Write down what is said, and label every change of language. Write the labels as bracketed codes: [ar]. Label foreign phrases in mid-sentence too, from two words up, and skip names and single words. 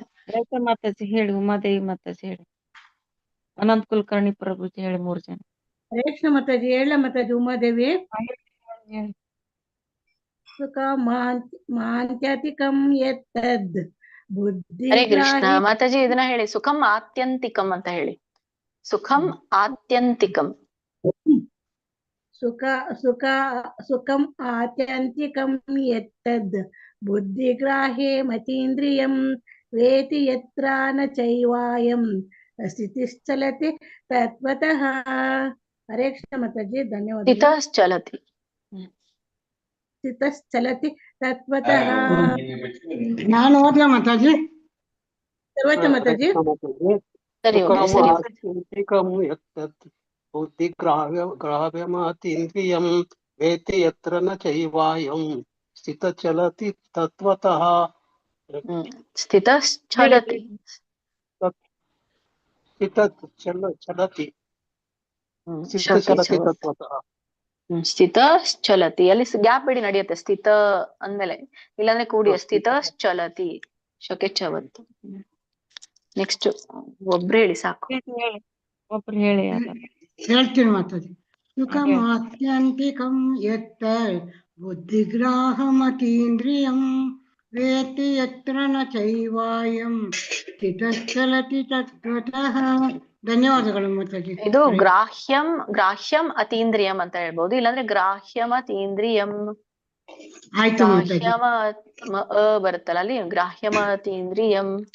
[kn] ರೇಖಾ ಮಾತಾಜಿ ಹೇಳಿ. ಉಮಾದೇವಿ ಮಾತಾಜಿ ಹೇಳಿ. ಅನಂತ್ ಕುಲಕರ್ಣಿ ಪ್ರಭುಜಿ ಹೇಳಿ. 3 ಜನ. ಹರೇ ಕೃಷ್ಣ ಮಾತಾಜಿ. ಹೇಳ ಮಾತಾಜಿ. ಉಮಾದೇವಿ. [sa] ಸುಖ ಮಾಂತ್ಯತಿಕಂ ಯತ್ತದ್ ಬುದ್ಧಿ. [kn] ಹರೇ ಕೃಷ್ಣ ಮಾತಾಜಿ. ಇದನ್ನ ಹೇಳಿ. [sa] ಸುಖಂ ಆತ್ಯಂತಿಕಂ [kn] ಅಂತ ಹೇಳಿ. [sa] ಸುಖಂ ಆತ್ಯಂತಿಕಂ. ಸುಖಂ ಆತ್ಯಂತಿಕಂ ಯತ್ತದ್ ಬುದ್ಧಿಗ್ರಾಹ್ಯೇ ಮತೀಂದ್ರಿಯಂ ವೇತಿ ಯತ್ರ ನ ಚೈವಾಯಂ ಸ್ಥಿತಿಶ್ಚಲತಿ ತತ್ವತಃ. [kn] ಹರೇ ಕೃಷ್ಣ ಮಾತಾಜಿ. ಧನ್ಯವಾದ. [sa] ಸ್ಥಿತಶ್ಚಲತಿ ತತ್ವತಃ. [kn] ನಾನು ಓದ್ಲಾ ಮಾತಾಜಿ? ಸರ್ವಜ್ಞ ಮಾತಾಜಿ. ಸರಿ ಹೋಗಿ [sa] ಸುಖಂ [kn] ಸರಿ [sa] ಆತ್ಯಂತಿಕಂ ಯತ್ತದ್ ಬುದ್ಧಿಗ್ರಾಹ್ಯಮಾತೀಂದ್ರಿಯಂ ವೇತಿ ಯತ್ರ ನ ಚೈವಾಯಂ ಸ್ಥಿತ ಚಲತಿ ತತ್ವತಃ. ಸ್ಥಿತಶ್ಚಲತಿ ಚಲತಿ ಶಕೆ ಚಲತಿ ಚವತ್. ತತ್ವತಃ. [kn] ಸ್ಥಿತಶ್ಚಲತಿ ಅಲ್ಲಿ ಗ್ಯಾಪ್ ಬಿಡಿ ನಡೆಯುತ್ತೆ ಸ್ಥಿತ ಅಂದ್ಮೇಲೆ, ಇಲ್ಲಾಂದ್ರೆ ಕೂಡಿ ಸ್ಥಿತಶ್ಚಲತಿ ಶಕೆ ಚವತ್. ನೆಕ್ಸ್ಟ್ ಒಬ್ರು ಹೇಳಿ ಸಾಕು. ಒಬ್ರು ಹೇಳಿ ಯಾರು. ಹೇಳ್ತೀನಿ ಮಾತಾಡಿ. [sa] ಸುಖಂ ಆತ್ಯಂತಿಕಂ ಯತ್ತ ಬುದ್ಧಿಗ್ರಾಹಮತೀಂದ್ರಿಯಂ ವೇತಿ ಯತ್ರ ನ ಚೈವಾಯಂ ಸ್ಥಿತಶ್ಚಲತಿ ತತ್ವತಃ. [kn] ಧನ್ಯವಾದಗಳು ಮಾತಾಡಿ. ಇದು [sa] ಗ್ರಾಹ್ಯಂ ಅತೀಂದ್ರಿಯಂ [kn] ಅಂತ ಹೇಳ್ಬೋದು, ಇಲ್ಲಾಂದ್ರೆ [sa] ಗ್ರಾಹ್ಯಂ ಅತೀಂದ್ರಿಯಂ. [kn] ಆಯ್ತು ಮಾತಾಡಿ. ಗ್ರಾಹ್ಯಮ ಬರುತ್ತಲ್ಲ ಅಲ್ಲಿ, [sa] ಗ್ರಾಹ್ಯಮ ಅತೀಂದ್ರಿಯಂ.